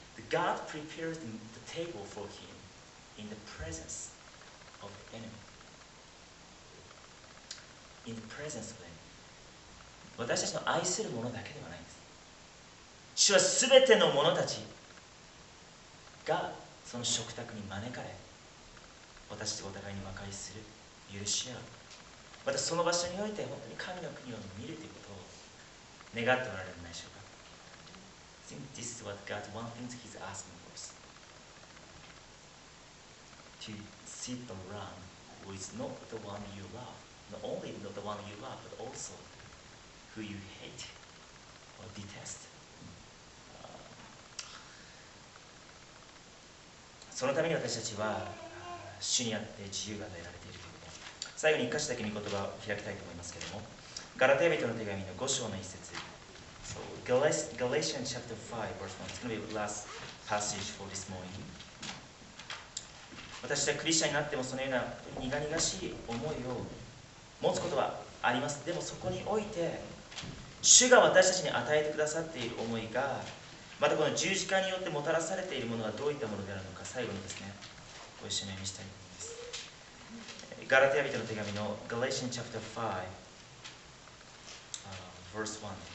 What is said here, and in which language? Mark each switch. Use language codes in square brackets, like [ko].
[en] God prepared the table for him in the presence of the enemy. In the presence of the enemy. [ja] 私たちの愛する者だけではないんです。主はすべての者たちがその食卓に招かれ、私たちお互いに和解する、許し合う、またその場所において本当に神の国を見るということを願っておられるのでしょうか。 [en] I think this is what God, one thing He's asking for us. To sit around with not the one you love, not only not the one you love, but also who you hate or detest. [ja] そのために私たちは主にあって自由が与えられているということ。最後に一箇所だけ御言葉を開きたいと思いますけれども、ガラテヤ人の手紙の5章の一節。 [en] So, Galatians chapter 5, verse 1. It's going to be the last passage for this morning. [ja] 私たちはクリスチャンになってもそのような苦々しい思いを持つことはあります。でもそこにおいて、主が私たちに与えてくださっている思いが、またこの十字架によってもたらされているものはどういったものであるのか、最後にですね、ご一緒に読みしたいと思います。ガラテヤ人の手紙の [en] Galatians chapter 5, verse 1。